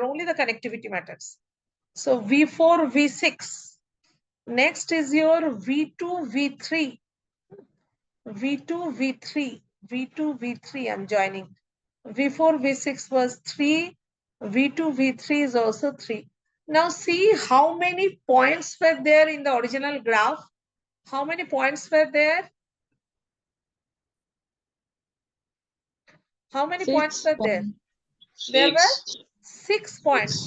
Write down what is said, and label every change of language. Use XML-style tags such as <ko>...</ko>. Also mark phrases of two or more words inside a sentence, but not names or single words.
<en>Only the connectivity matters. So V4, V6. Next is your V2, V3. V2, V3. V2, V3 I'm joining. V4, V6 was 3. V2, V3 is also 3. Now see how many points were there in the original graph. How many points were there? How many points were there? There were 6 points.</en>